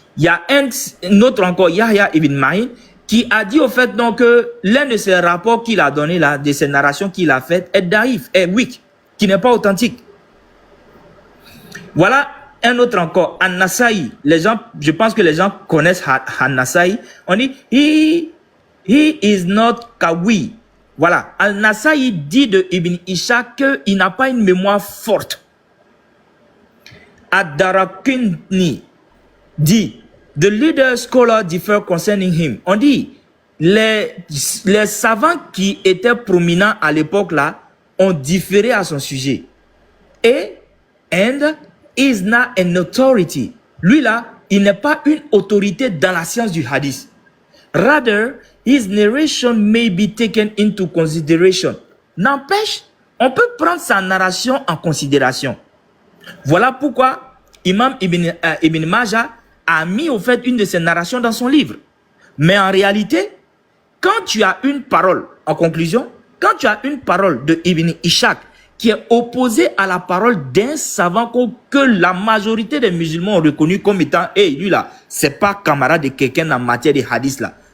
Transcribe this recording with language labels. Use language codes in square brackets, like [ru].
[fr] Il y a un autre encore, Yahya ibn Ma'in, qui a dit au fait donc que l'un de ces rapports qu'il a donné là, de ces narrations qu'il a faites, est daif, est weak, qui n'est pas authentique. Voilà Un autre encore, An-Nasa'i. Les gens, je pense que les gens connaissent An-Nasa'i. On dit, [en] he is not Kawi. [fr] Voilà. Al-Nasa'i dit de Ibn Ishaq qu'il n'a pas une mémoire forte. [en] Ad-Darakuni dit, the leader scholar differ concerning him. [fr] On dit, les savants qui étaient prominents à l'époque là ont différé à son sujet. [en] And is not an authority. [fr] Lui là, il n'est pas une autorité dans la science du hadith. [en] Rather, his narration may be taken into consideration. [fr] N'empêche, on peut prendre sa narration en considération. Voilà pourquoi Imam Ibn Majah a mis au fait une de ses narrations dans son livre. Mais en réalité, quand tu as une parole, en conclusion, quand tu as une parole de Ibn Ishaq qui est opposée à la parole d'un savant que la majorité des musulmans ont reconnu comme étant, hey, lui là, c'est pas camarade de quelqu'un en matière de hadith là.